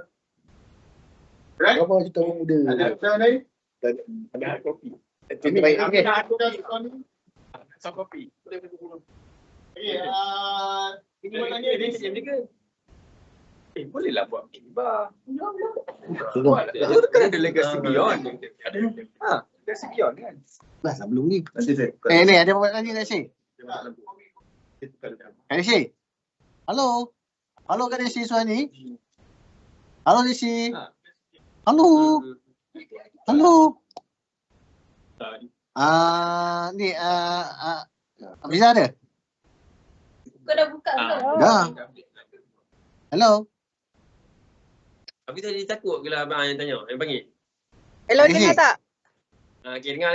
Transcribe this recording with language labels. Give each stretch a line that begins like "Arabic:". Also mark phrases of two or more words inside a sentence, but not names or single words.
Malay: Apa kita orang muda? Ada apa lain? Ada kopi. Ini baik. Okey. Sama kopi. Okey, Ini tanya dia siap ni ke? Bolehlah buat kibar. Tengok. Itu kan ada
English: legacy beyond. Legacy beyond
Malay: kan. Dah sebelum ni. Nanti saya. Ni ada apa lagi kat sini? Kak Desi. Halo. Halo Kak Desi Suhani. Halo Desi. Halo. Halo. Ni Afiza ada? Kau dah buka belum? Dah. Hello. Tapi tadi takut ke lah abang yang tanya, yang panggil? Hello, dengar tak? Okay, dengar.